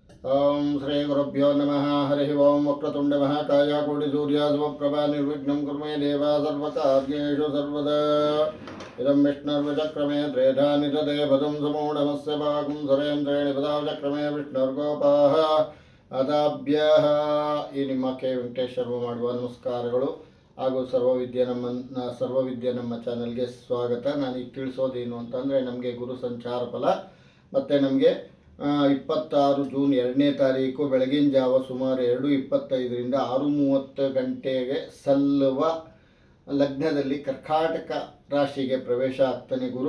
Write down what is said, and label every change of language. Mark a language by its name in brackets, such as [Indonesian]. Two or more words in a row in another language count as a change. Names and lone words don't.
[Sanskrit] ओम श्री गुरुभ्यो नमः हरि ओम वक्रतुंड महाकाय कोटि सूर्य समप्रभा निर्विघ्नं कुरु मे देव सर्वकार्येषु सर्वदा इदं विष्णुर्विचक्रमे त्रेधा निदते पदं समूढमस्य भागं सुरेन्द्रेण पदावचक्रमे विष्णुर्गोपाः ಅದಾಭ್ಯಃ [Kannada] ಈ ನಿಮ್ಮ ಕೆ ವೆಂಕಟೇಶ್ ಶರ್ಮ ಮಾಡುವ ನಮಸ್ಕಾರಗಳು ಹಾಗೂ ಸರ್ವವಿದ್ಯೆ ನಮ್ಮ ಚಾನಲ್ಗೆ ಸ್ವಾಗತ. ನಾನು ಈಗ ತಿಳಿಸೋದೇನು ಅಂತಂದರೆ, ನಮಗೆ ಗುರು ಸಂಚಾರ ಫಲ ಮತ್ತು ನಮಗೆ 26 ಜೂನ್ 2ನೇ ತಾರೀಕು ಬೆಳಗಿನ ಜಾವ ಸುಮಾರು 2:25ರಿಂದ 6:30 ಗಂಟೆಗೆ ಸಲ್ಲುವ ಲಗ್ನದಲ್ಲಿ ಕರ್ಕಾಟಕ ರಾಶಿಗೆ ಪ್ರವೇಶ ಆಗ್ತಾನೆ ಗುರು.